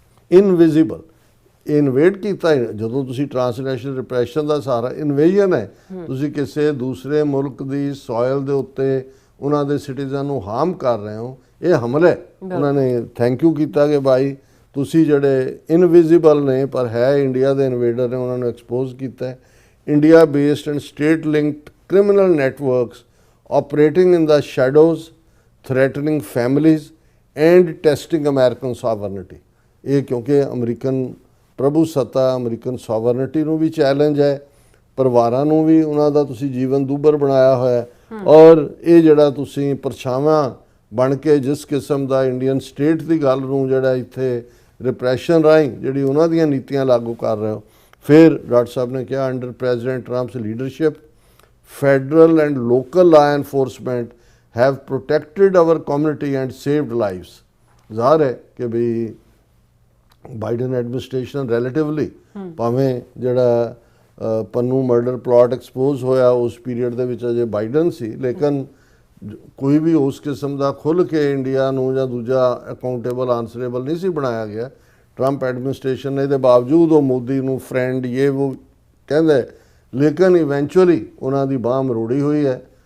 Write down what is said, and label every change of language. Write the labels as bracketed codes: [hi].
[pa] Invisible invade ਕੀਤਾ ਜਦੋਂ ਤੁਸੀਂ ਟ੍ਰਾਂਸਨੈਸ਼ਨਲ ਰਿਪਰੈਸ਼ਨ ਦਾ ਸਾਰਾ ਇਨਵੇਜਨ ਹੈ, ਤੁਸੀਂ ਕਿਸੇ ਦੂਸਰੇ ਮੁਲਕ ਦੀ ਸੋਇਲ ਦੇ ਉੱਤੇ ਉਹਨਾਂ ਦੇ ਸਿਟੀਜ਼ਨ ਨੂੰ ਹਾਰਮ ਕਰ ਰਹੇ ਹੋ, ਇਹ ਹਮਲਾ ਹੈ। ਉਹਨਾਂ ਨੇ ਥੈਂਕ ਯੂ ਕੀਤਾ ਕਿ ਭਾਈ ਤੁਸੀਂ ਜਿਹੜੇ ਇਨਵਿਜ਼ੀਬਲ ਨੇ ਪਰ ਹੈ ਇੰਡੀਆ ਦੇ ਇਨਵੇਡਰ ਨੇ, ਉਹਨਾਂ ਨੂੰ ਐਕਸਪੋਜ਼ ਕੀਤਾ। [en] India based and state linked criminal networks operating in the shadows, threatening families and testing American sovereignty। [pa] ਇਹ ਕਿਉਂਕਿ ਅਮਰੀਕਨ ਪ੍ਰਭੂ ਸੱਤਾ, ਅਮਰੀਕਨ ਸੋਵਰਨਿਟੀ ਨੂੰ ਵੀ ਚੈਲੰਜ ਹੈ, ਪਰਿਵਾਰਾਂ ਨੂੰ ਵੀ ਉਹਨਾਂ ਦਾ ਤੁਸੀਂ ਜੀਵਨ ਦੂਬਰ ਬਣਾਇਆ ਹੋਇਆ ਔਰ ਇਹ ਜਿਹੜਾ ਤੁਸੀਂ ਪਰਛਾਵਾਂ ਬਣ ਕੇ ਜਿਸ ਕਿਸਮ ਦਾ ਇੰਡੀਅਨ ਸਟੇਟ ਦੀ ਗੱਲ ਨੂੰ ਜਿਹੜਾ ਇੱਥੇ ਰਿਪਰੈਸ਼ਨ ਰਾਹੀਂ ਜਿਹੜੀ ਉਹਨਾਂ ਦੀਆਂ ਨੀਤੀਆਂ ਲਾਗੂ ਕਰ ਰਹੇ ਹੋ। ਫਿਰ ਡਾਕਟਰ ਸਾਹਿਬ ਨੇ ਕਿਹਾ [en] Under president Trump's leadership federal and local law enforcement have protected our community and saved lives। [pa] ਜ਼ਾਹਰ ਹੈ ਕਿ ਵੀ ਬਾਈਡਨ ਐਡਮਿਨਿਸਟ੍ਰੇਸ਼ਨ ਰਿਲੇਟਿਵਲੀ ਭਾਵੇਂ ਜਿਹੜਾ ਪੰਨੂ ਮਰਡਰ ਪਲਾਟ ਐਕਸਪੋਜ਼ ਹੋਇਆ ਉਸ ਪੀਰੀਅਡ ਦੇ ਵਿੱਚ ਅਜੇ ਬਾਈਡਨ ਸੀ, ਲੇਕਿਨ ਕੋਈ ਵੀ ਉਸ ਕਿਸਮ ਦਾ ਖੁੱਲ੍ਹ ਕੇ ਇੰਡੀਆ ਨੂੰ ਜਾਂ ਦੂਜਾ ਅਕਾਊਂਟੇਬਲ ਆਨਸਰੇਬਲ ਨਹੀਂ ਸੀ ਬਣਾਇਆ ਗਿਆ ਟਰੰਪ ਐਡਮਿਨਿਸਟ੍ਰੇਸ਼ਨ ਨੇ। ਇਹਦੇ ਬਾਵਜੂਦ ਉਹ ਮੋਦੀ ਨੂੰ ਫਰੈਂਡ ਇਹ ਉਹ ਕਹਿੰਦੇ, ਲੇਕਿਨ ਇਵੈਂਚੁਅਲੀ ਉਹਨਾਂ ਦੀ ਬਾਂਹ ਮਰੋੜੀ ਹੋਈ ਹੈ।